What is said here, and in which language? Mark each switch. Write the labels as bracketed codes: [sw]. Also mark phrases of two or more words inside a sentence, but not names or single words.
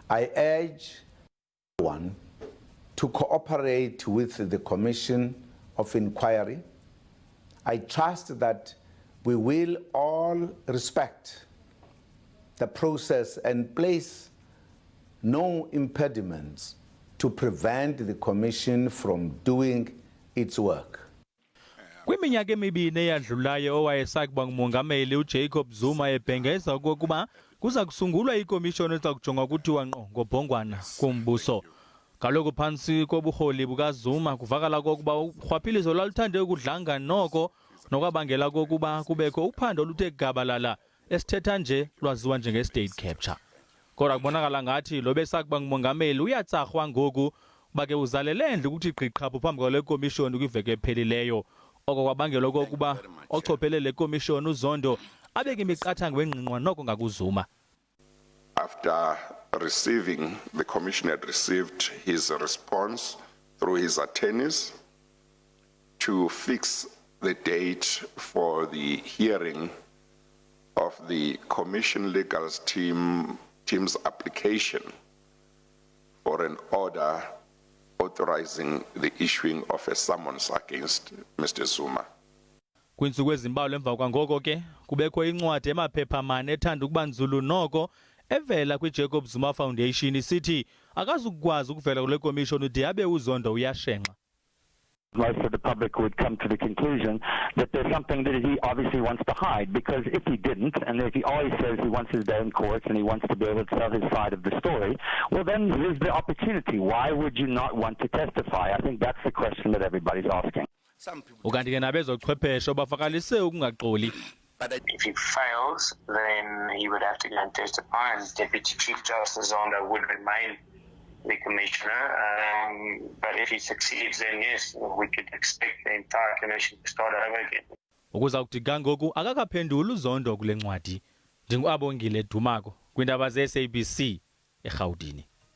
[en] I urge everyone to cooperate with the Commission of Inquiry. I trust that we will all respect the process and place no impediments to prevent the Commission from doing its work. [xh] Kwiminyaka emibini eyadlulayo owayesakuba nguMongameli uJacob Zuma ebhengeza okokuba kuza kusungulwa ikomishoni eza kujonga kuthiwa ngqo ngobhongwane kumbuso. Kaloku phantsi kobuholi bukaZuma kuvakala kokuba urhwaphilizo lwaluthande ukudlanga noko nokwabangela kokuba kubekho uphando oluthe gabalala esithetha nje lwaziwa njenge- [en] state capture. [xh] Kodwa kubonakala ngathi lo besakuba nguMongameli uyatsarhwa ngoku uba ke uzalele ndlu ukuthi gqiqhaphu phambi kwale komishoni kwiveki ephelileyo. Oko kwabangela okokuba ochophelele le komishoni uZondo abeke imiqathango engqingqwa noko ngakuZuma. [en] After receiving, the commission had received his response through his attorneys to fix the date for the hearing of the commission legal team's application for an order authorizing the issuing of a summons against Mr. Zuma. [xh] Kwintsuku ezimbalwa emva kwangoko ke kubekho incwadi emaphepha mane ethanda ukuba nzulu noko evela kwi-Jacob Zuma Foundation isithi akazukwazi ukuvela kule komishoni ude abe uZondo uyashenxa. [en] Most of the public would come to the conclusion that there's something that he obviously wants to hide, because if he didn't, and if he always says he wants his day in courts and he wants to be able to tell his side of the story, well then here's the opportunity. Why would you not want to testify? I think that's the question that everybody's asking. [xh] Ukanti ke nabezochwepheshe bafakalise ukungaxoli. [en] But if he fails, then he would have to go and testify, and Deputy Chief Justice Zondo would remain the commissioner. But if he succeeds, then yes, we could expect the entire commission to start over again. [xh] Ukuza kuthi kangoku akakaphendula uZondo kule ncwadi. NdinguAbongile Dumako kwindaba ze SABC eGauteng.